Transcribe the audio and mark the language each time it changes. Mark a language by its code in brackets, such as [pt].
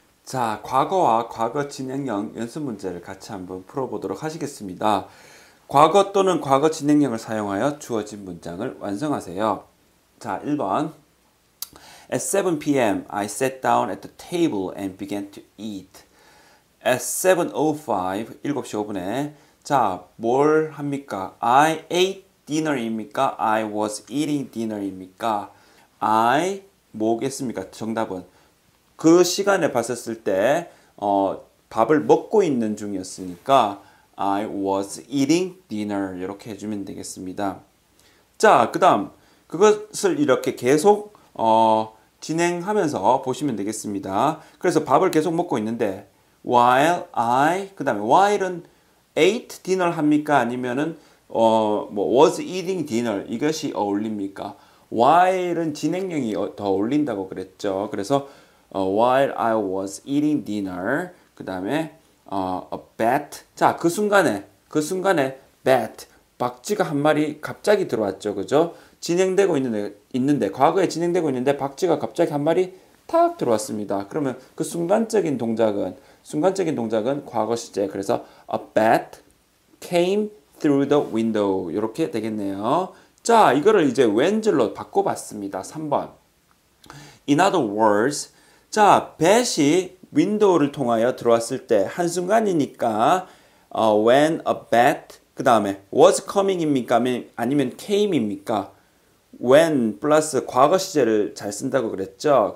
[ko] 자, 과거와 과거 진행형 연습 문제를 같이 한번 풀어보도록 하시겠습니다. 과거 또는 과거 진행형을 사용하여 주어진 문장을 완성하세요. 자, 1번. [en] At 7 p.m. I sat down at the table and began to eat. At 7:05, [ko] 7시 5분에 자, 뭘 합니까? [en] I ate dinner입니까? I was eating dinner입니까? [ko] I 뭐겠습니까? 정답은 그 시간에 봤었을 때 밥을 먹고 있는 중이었으니까 [en] I was eating dinner [ko] 이렇게 해주면 되겠습니다. 자, 그 다음 그것을 이렇게 계속 진행하면서 보시면 되겠습니다. 그래서 밥을 계속 먹고 있는데 [en] while I [ko] 그 다음에 while은 [en] ate dinner [ko] 합니까? 아니면은 [en] was eating dinner [ko] 이것이 어울립니까? while은 진행형이 더 어울린다고 그랬죠. 그래서 [en] while I was eating dinner [ko] 그 다음에 [en] a bat [ko] 자, 그 순간에 bat 박쥐가 한 마리 갑자기 들어왔죠. 그죠? 진행되고 있는데 과거에 진행되고 있는데 박쥐가 갑자기 한 마리 탁 들어왔습니다. 그러면 그 순간적인 동작은 과거 시제. 그래서 [en] a bat came through the window [ko] 이렇게 되겠네요. 자, 이거를 이제 when절로 바꿔봤습니다. 3번. [en] In other words, [ko] 자, bat이 윈도우를 통하여 들어왔을 때 한순간이니까 [en] when a bat [ko] 그 다음에 [en] was coming [ko] 입니까? 아니면 came입니까? when 플러스 과거 시제를 잘 쓴다고 그랬죠.